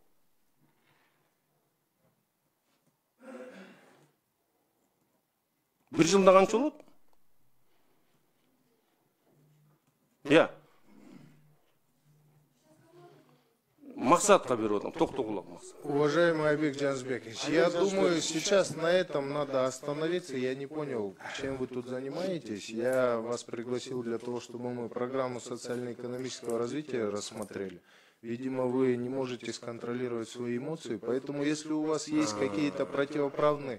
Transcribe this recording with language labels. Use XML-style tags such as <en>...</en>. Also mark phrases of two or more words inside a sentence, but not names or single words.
<ky>Бир жылда канча болот? Максатка берип атам, Токтогулов Максат.</ky> <ru>Уважаемый Айбек Джанбекович, я думаю, сейчас на этом надо остановиться. Я не понял, чем вы тут занимаетесь. Я вас пригласил для того, чтобы мы программу социально-экономического развития рассмотрели. Видимо, вы не можете сконтролировать свои эмоции, поэтому если у вас есть какие-то противоправные...</ru>